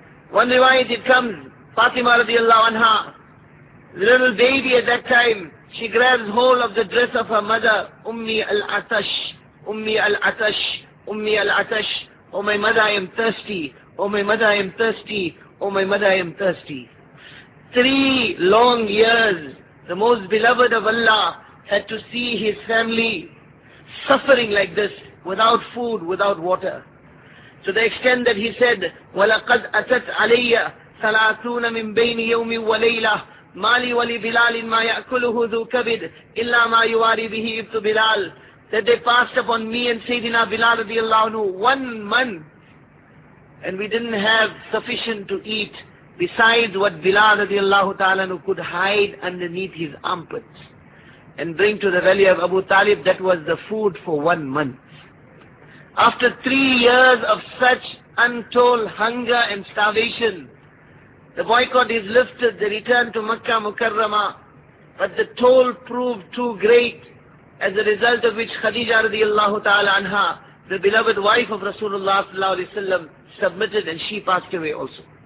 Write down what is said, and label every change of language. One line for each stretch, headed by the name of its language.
English: One riwayat it comes, Fatima radiallahu anha, the little baby at that time, she grabs hold of the dress of her mother,
Arabic: Ummi al-Atash, Ummi al-Atash, Ummi al-Atash,
English: oh my mother I am thirsty, oh my mother I am thirsty, oh my mother I am thirsty. 3 long years, the most beloved of Allah had to see his family suffering like this, without food, without water. To the extent that he said,
Arabic: وَلَقَدْ أَتَتْ عَلَيَّ ثَلَاثُونَ مِنْ بَيْنِ يَوْمٍ وَلَيْلَةٍ مَا لِي وَلِي بِلَالٍ مَا يَأْكُلُهُ ذُو كَبِدٍ إِلَّا مَا يُوَارِي بِهِ إِبْتُ بِلَالٍ.
English: That they passed upon me and Sayyidina Bilal
Arabic: رضي الله عنه,
English: 1 month, and we didn't have sufficient to eat besides what Bilal
Arabic: رضي الله تعالى عنه
English: could hide underneath his armpits and bring to the valley of Abu Talib. That was the food for 1 month. After 3 years of such untold hunger and starvation, the boycott is lifted, they return to Makkah Mukarrama, but the toll proved too great, as a result of which Khadija radiallahu ta'ala anha, the beloved wife of Rasulullah sallallahu alayhi wa sallam, submitted and she passed away also.